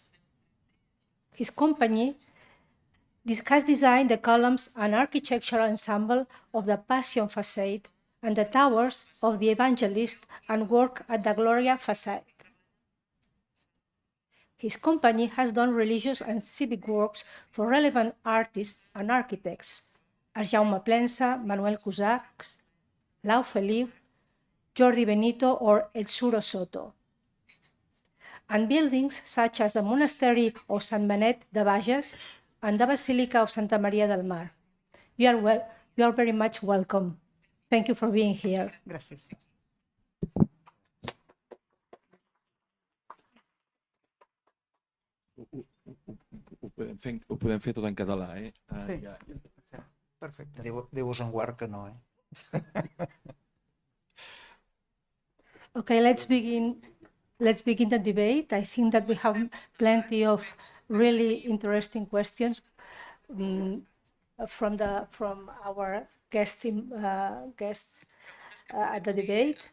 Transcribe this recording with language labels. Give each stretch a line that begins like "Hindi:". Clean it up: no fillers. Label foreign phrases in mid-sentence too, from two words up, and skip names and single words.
English: His company has designed the columns and architectural ensemble of the Passion facade and the towers of the Evangelist and work at the Gloria facade. His company has done religious and civic works for relevant artists and architects, as Jaume Plensa, Manuel Cusax, Lau Feliu, Jordi Benito, or El Suro Soto. And buildings such as the Monastery of Sant Benet de Bages and the Basilica of Santa Maria del Mar. You are very much welcome. Thank you for being here.
Catalan: Gràcies. Ho podem fer tot en català, eh? Sí. Perfecte. Déu-vos en guard que no,
English: Okay, let's begin the debate. I think that we have plenty of really interesting questions from our guests at the debate.